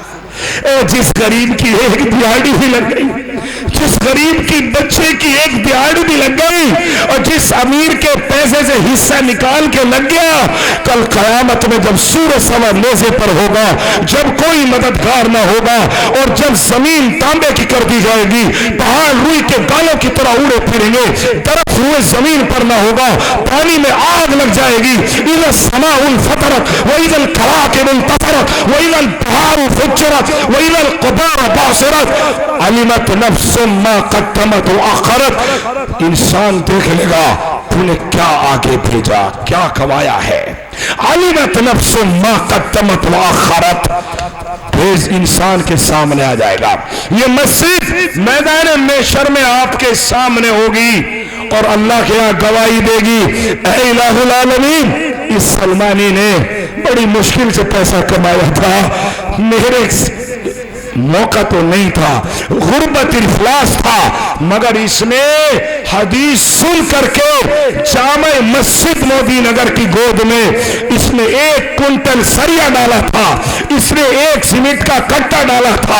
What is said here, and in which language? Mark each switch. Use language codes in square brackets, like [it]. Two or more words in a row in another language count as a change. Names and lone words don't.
[hi] जिस गरीब की एक दिहाड़ी भी लग गई, जिस गरीब की बच्चे की एक दिहाड़ी भी लग गई, और जिस अमीर के पैसे से हिस्सा निकाल के लग गया, कल कयामत में जब सूरज सवा नेज़े पर होगा, जब कोई मददगार ना होगा, और जब जमीन तांबे की कर दी जाएगी, पहाड़ रुई के गालों की तरह उड़े फिरेंगे, दरख्त हुए जमीन पर ना होगा, पानी में आग लग जाएगी। [ar] إذا السماء انفطرت وإذا الكواكب انتثرت وإذا البحار فجرت وإذا القبور بعثرت علمت نفس ما قدمت وأخرت. [hi] इंसान देख लेगा तूने क्या आगे भेजा, क्या कमाया है। [ar] علمت نفس ما قدمت وأخرت. [hi] फिर इंसान के सामने आ जाएगा। ये मस्जिद मैदान महशर में आपके सामने होगी और अल्लाह के यहाँ गवाही देगी, ऐ [ar] إله العالمين, [hi] इस सलमानी ने बड़ी मुश्किल से पैसा कमाया था, मेरे मौका तो नहीं था, गुर्बत इफ्लास था, मगर इसने हदीस सुन करके जामे मस्जिद मोदी नगर की गोद में इसने 1 कुंटल सरिया डाला था, इसने 1 सीमेंट का कट्टा डाला था।